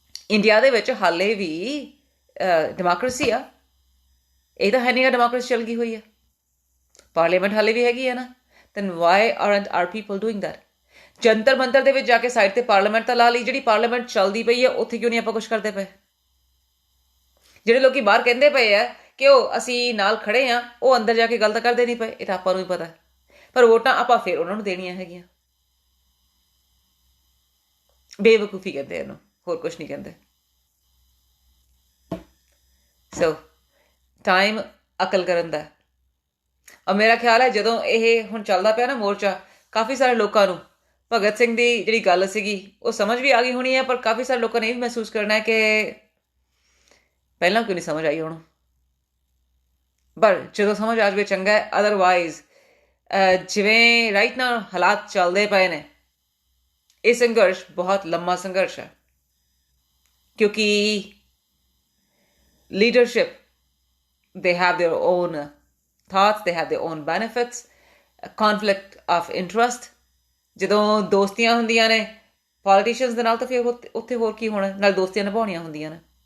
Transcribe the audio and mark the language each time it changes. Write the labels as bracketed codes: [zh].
[pa] India ਦੇ ਵਿੱਚ ਹਾਲੇ ਵੀ ਡੈਮੋਕ੍ਰੇਸੀ ਆ, ਇਹ ਤਾਂ ਹੈ ਨਹੀਂ ਡੈਮੋਕ੍ਰੇਸੀ ਚੱਲ ਗਈ ਹੋਈ ਹੈ, ਪਾਰਲੀਮੈਂਟ ਹਾਲੇ ਵੀ ਹੈਗੀ ਹੈ ਨਾ। [en] then why aren't our people doing that? [pa] Jantar Mantar ਦੇ ਵਿੱਚ ਜਾ ਕੇ ਸਾਈਡ ਤੇ ਪਾਰਲੀਮੈਂਟ ਤਾਂ ਲਾ ਲਈ, ਜਿਹੜੀ ਪਾਰਲੀਮੈਂਟ ਚੱਲਦੀ ਪਈ ਹੈ ਉੱਥੇ ਕਿਉਂ ਨਹੀਂ ਆਪਾਂ ਕੁਛ ਕਰਦੇ ਪਏ? ਜਿਹੜੇ ਲੋਕੀ ਬਾਹਰ ਕਹਿੰਦੇ ਪਏ ਆ ਕਿ ਉਹ ਅਸੀਂ ਨਾਲ ਖੜੇ ਆ, ਉਹ ਅੰਦਰ ਜਾ ਕੇ ਗੱਲ ਤਾਂ ਕਰਦੇ ਨਹੀਂ ਪਏ, ਇਹ ਤਾਂ ਆਪਾਂ ਨੂੰ ਵੀ ਪਤਾ। ਪਰ ਵੋਟਾਂ ਆਪਾਂ ਫਿਰ ਉਹਨਾਂ ਨੂੰ ਦੇਣੀਆਂ ਹੈਗੀਆਂ। ਬੇਵਕੂਫੀ ਕਹਿੰਦੇ ਇਹਨੂੰ, ਹੋਰ ਕੁਛ ਨਹੀਂ ਕਹਿੰਦੇ। ਸੋ ਟਾਈਮ ਅਕਲ ਕਰਨ ਦਾ। ਔਰ ਮੇਰਾ ਖਿਆਲ ਹੈ ਜਦੋਂ ਇਹ ਹੁਣ ਚੱਲਦਾ ਪਿਆ ਨਾ ਮੋਰਚਾ, ਕਾਫੀ ਸਾਰੇ ਲੋਕਾਂ ਨੂੰ ਭਗਤ ਸਿੰਘ ਦੀ ਜਿਹੜੀ ਗੱਲ ਸੀਗੀ ਉਹ ਸਮਝ ਵੀ ਆ ਗਈ ਹੋਣੀ ਹੈ, ਪਰ ਕਾਫੀ ਸਾਰੇ ਲੋਕਾਂ ਨੇ ਇਹ ਵੀ ਮਹਿਸੂਸ ਕਰਨਾ ਹੈ ਕਿ ਪਹਿਲਾਂ ਕਿਉਂ ਨਹੀਂ ਸਮਝ ਆਈ ਉਹਨੂੰ। ਪਰ ਜਦੋਂ ਸਮਝ ਆ ਜਾਵੇ ਚੰਗਾ ਹੈ, ਅਦਰਵਾਈਜ਼ ਜਿਵੇਂ ਰਾਈਟ ਨਾਲ ਹਾਲਾਤ ਚੱਲਦੇ ਪਏ ਨੇ, ਇਹ ਸੰਘਰਸ਼ ਬਹੁਤ ਲੰਮਾ ਸੰਘਰਸ਼ ਹੈ। [en] ਕਿਉਂਕਿ leadership, they have their own thoughts, they have their own benefits, a conflict of interest. [pa] ਜਦੋਂ ਦੋਸਤੀਆਂ ਹੁੰਦੀਆਂ ਨੇ ਪੋਲੀਟੀਸ਼ੀਅਨਸ ਦੇ ਨਾਲ, ਤਾਂ ਫਿਰ ਉੱਥੇ ਹੋਰ ਕੀ ਹੋਣਾ, ਨਾਲ ਦੋਸਤੀਆਂ ਨਿਭਾਉਣੀਆਂ ਹੁੰਦੀਆਂ ਨੇ।